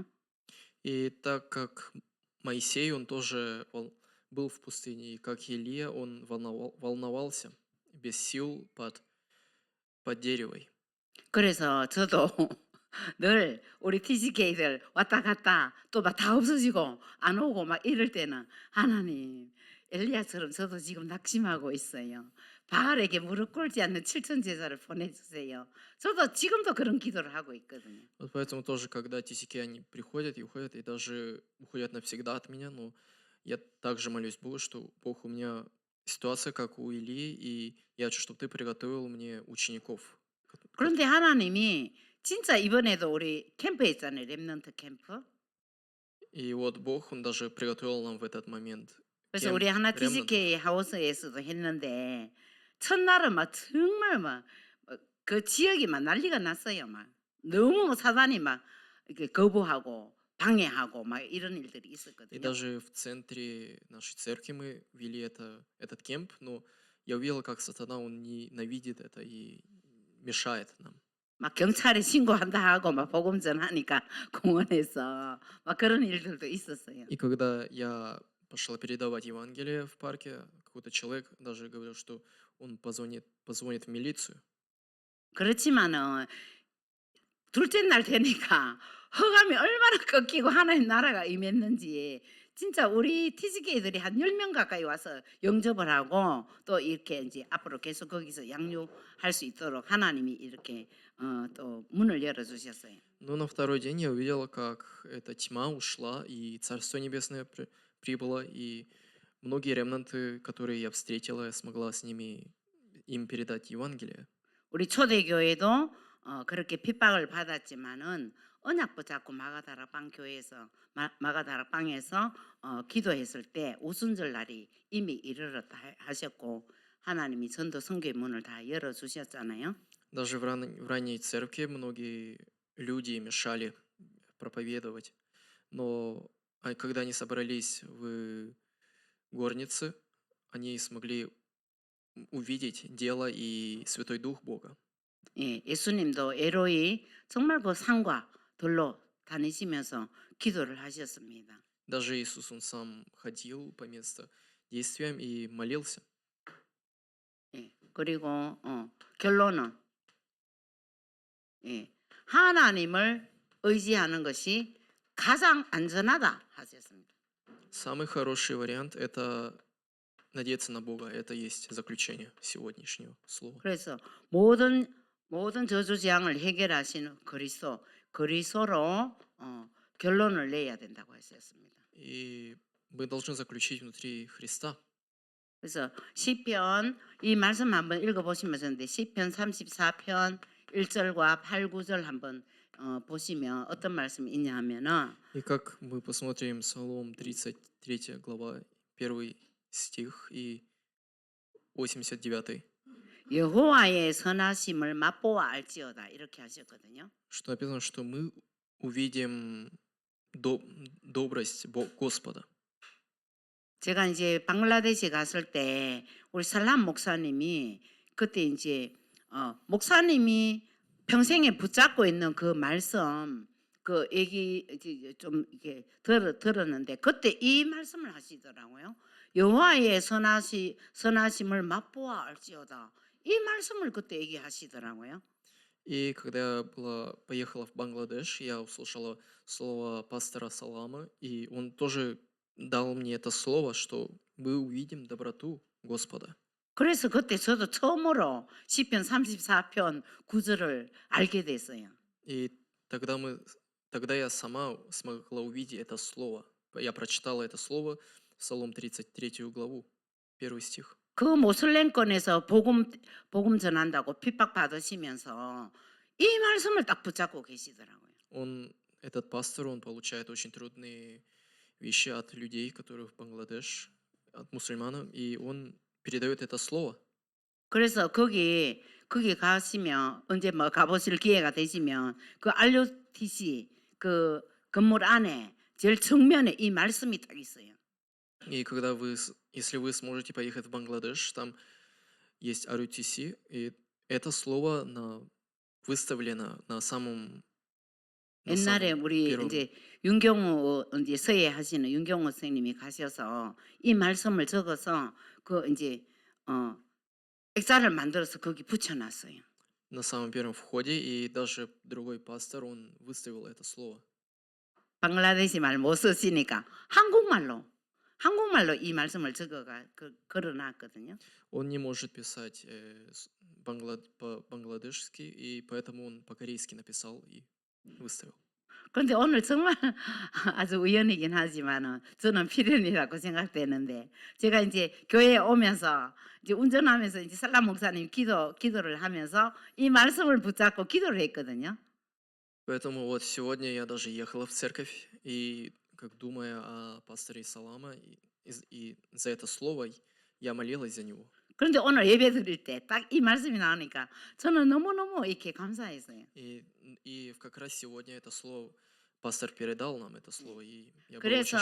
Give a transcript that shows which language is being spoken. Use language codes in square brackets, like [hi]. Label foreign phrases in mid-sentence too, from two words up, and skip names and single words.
[ru] И так как Моисей, он тоже был в пустыне, и как Илия, он волновался без сил под деревой. [ko] 그래서 저도 늘 우리 TCK들 왔다 갔다 또 막 다 없어지고 안 오고 막 이럴 때는 하나님 엘리야처럼 저도 지금 낙심하고 있어요. 바알에게 무릎 꿇지 않는 7천 제사를 보내주세요. 저도 지금도 그런 기도를 하고 있거든요. [ru] Вот поэтому тоже, когда TCK, они приходят и уходят, и даже уходят навсегда от меня, но я также молюсь Богу, что Бог, у меня ситуация, как у Илии, и я хочу, чтобы Ты приготовил мне учеников. [ko] 그런데 하나님이 진짜 이번에도 우리 캠프에 있잖아요. 렘넌트 캠프. [ru] И вот Бог, Он даже приготовил нам в этот момент [ko] 그래서 우리 하나 [ru] ремнантов. [ko] TCK 하우스에서도 했는데 첫날은 막 정말 막 그 지역이 막 난리가 났어요. 막 너무 사단이 막 이렇게 거부하고 방해하고 막 이런 일들이 [ru] И [ko] 있었거든요. [ru] даже в центре нашей церкви мы вели этот кемп, но я увидел, как сатана, он ненавидит это и мешает нам. [ko] 막 경찰에 신고한다 하고 막 복음 전하니까 공원에서 막 그런 일들도 있었어요. [ru] И когда я пошел передавать Евангелие в парке, какой-то человек даже говорил, что он позвонит в милицию. [ko] 그렇지만은 둘째 날 되니까 허감이 얼마나 꺾이고 하나님 나라가 임했는지 진짜 우리 TGK들이 한 10명 가까이 와서 영접을 하고 또 이렇게 이제 앞으로 계속 거기서 양육할 수 있도록 하나님이 이렇게 또 문을 열어 주셨어요. [ru] Но на второй день я увидел, как эта тьма ушла, и Царство Небесное прибыло, и многие ремнанты, которые я встретила, я смогла с ними им передать Евангелие. [ko] 우리 초대교회도 그렇게 핍박을 받았지만은 언약 붙잡고 마가다락방 교회에서 마가다락방에서 기도했을 때 오순절 날이 이미 이르렀다 하셨고 하나님이 전도 선교의 문을 다 열어 주셨잖아요. [ru] Даже в ранней церкви многие люди мешали проповедовать. Но когда они собрались в горнице, они смогли увидеть дело и Святой Дух Бога. [ko] 예, 예수님도 에로이 정말 그 산과 들로 다니시면서 기도를 하셨습니다. [ru] Даже Иисус, Он сам ходил по месту действиям и молился. [ko] 예, 그리고 결론은 예, 하나님을 의지하는 것이 가장 안전하다 하셨습니다. [ru] Самый хороший вариант – это надеяться на Бога. Это есть заключение сегодняшнего слова. [ko] 그래서 모든 저주재앙을 해결하시는 그리스도로 결론을 내야 된다고 하셨습니다. [ru] И мы должны заключить внутри Христа. [ko] 그래서 시편 이 말씀 한번 읽어보시면 좋은데 시편 34편 1절과 8, 9절 한번 보시면 어떤 말씀이 있냐 하면은 [ru] И как мы посмотрим Псалом 33 глава, 1 стих и 89, [ko] 여호와의 선하심을 맛보아 알지어다 이렇게 하셨거든요. [ru] что написано, что мы увидим добрость Господа. [ko] 제가 이제 방글라데시 갔을 때 우리 살람 목사님이 그때 이제 목사님이 평생에 붙잡고 있는 그 말씀 그 얘기 이제 좀 이렇게 들었는데 그때 이 말씀을 하시더라고요. 여호와의 선하심을 맛보아 알지어다. 이 말씀을 그때 얘기하시더라고요. [ru] И когда я поехала в Бангладеш, я услышала слово пастора Салама, и он тоже дал мне это слово, что мы увидим доброту Господа. [ko] 그래서 그때 저도 처음으로 시편 34편 9절을 알게 됐어요. [ru] И тогда я сама смогла увидеть это слово. Я прочитала это слово, Псалом 33 главу, 1 стих. [ko] 그 모슬렘권에서 복음 전한다고 핍박 받으시면서 이 말씀을 딱 붙잡고 계시더라고요. [ru] Этот пастор, он получает очень трудные вещи от людей, которые в Бангладеш, от мусульман, и он передает это слово. [ko] 그래서 거기 가시면 언제 뭐 가보실 기회가 되시면 그 RUTC 그 건물 안에 제일 정면에 이 말씀이 딱 있어요. [ru] И если вы сможете поехать в Бангладеш, там есть RUTC, и это слово выставлено на самом [ko] 옛날에 우리 [ru] первом. [ko] 이제 윤경호 이제 서예 하시는 윤경호 선생님이 가셔서 이 말씀을 적어서 그 이제 액자를 만들어서 거기 붙여놨어요. [ru] На самом первом входе, и даже другой пастор, он выставил это слово. [ko] 방글라데시 말 못 쓰시니까 한국말로 이 말씀을 걸어놨거든요. [ru] Он не может писать по-бангладешски, и поэтому он по-корейски написал и выставил. [ko] 그런데 오늘 정말 아주 우연이긴 하지만은 저는 필연이라고 생각되는데 제가 이제 교회에 오면서 이제 운전하면서 이제 살람 목사님 기도를 하면서 이 말씀을 붙잡고 기도를 했거든요. [ru] Поэтому вот сегодня я даже ехала в церковь, и как думая о пасторе Салама, и за это слово я молилась за него. [ko] 그런데 오늘 예배 드릴 때 딱 이 말씀이 나오니까 저는 너무너무 이렇게 감사했어요. [ru] И как раз сегодня это слово, пастор передал нам это слово, и я был очень